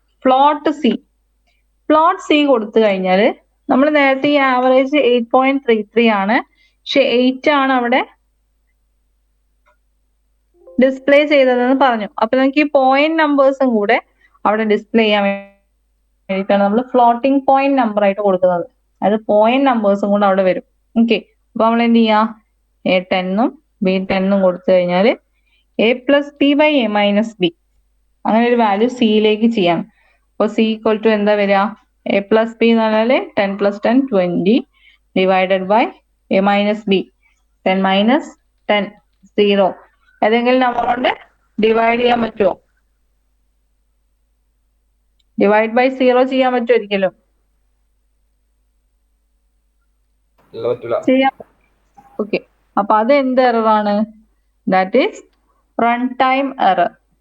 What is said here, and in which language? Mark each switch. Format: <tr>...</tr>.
<ml>Plot C കൊടുത്തു കഴിഞ്ഞാൽ നമ്മൾ നേരത്തെ ഈ ആവറേജ് 8.33 ആണ്, പക്ഷെ 8 ആണ് അവിടെ ഡിസ്പ്ലേ ചെയ്തതെന്ന് പറഞ്ഞു. അപ്പൊ നമുക്ക് ഈ പോയിന്റ് നമ്പേഴ്സും കൂടെ അവിടെ ഡിസ്പ്ലേ ചെയ്യാൻ വേണ്ടിയിട്ടാണ് നമ്മൾ ഫ്ലോട്ടിംഗ് പോയിന്റ് നമ്പർ ആയിട്ട് കൊടുക്കുന്നത്. അത് പോയിന്റ് നമ്പേഴ്സും കൂടെ അവിടെ വരും. ഓക്കെ, അപ്പൊ നമ്മൾ എന്ത് ചെയ്യാം? A10 B10 കൊടുത്തു കഴിഞ്ഞാൽ A plus B by A minus B അങ്ങനെ ഒരു വാല്യൂ സിയിലേക്ക് ചെയ്യാം. അപ്പൊ സി ഈക്വൽ ടു എന്താ വരിക? A plus B എന്ന് പറഞ്ഞാല് 10 plus 10 20 divided by A minus B 10 minus 10 0. ഏതെങ്കിലും നമ്പർ കൊണ്ട് ഡിവൈഡ് ചെയ്യാൻ പറ്റുമോ? ഡിവൈഡ് ബൈ 0 ചെയ്യാൻ പറ്റുമോ? ഒരിക്കലും ചെയ്യാം. ഓക്കെ, അപ്പൊ അത് എന്ത് എറർ ആണ്?</ml> <en>That is run time error.</en>